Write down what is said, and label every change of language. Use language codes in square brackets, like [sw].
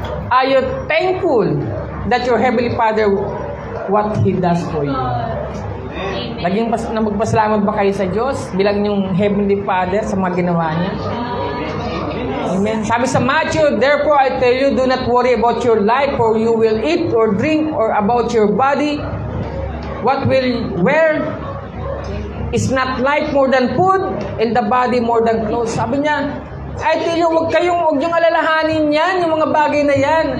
[en] Are you thankful that your heavenly father what he does for you? [tl] Magpasalamat ba kayo sa Diyos bilang yung heavenly father sa mga ginawa niya? Amen. Sabi sa [en] Matthew, therefore I tell you, do not worry about your life, for you will eat or drink, or about your body, what will wear. Is not life more than food, and the body more than clothes? [tl] Sabi niya, [en] I tell you, [tl] huwag yung alalahanin yan, yung mga bagay na yan.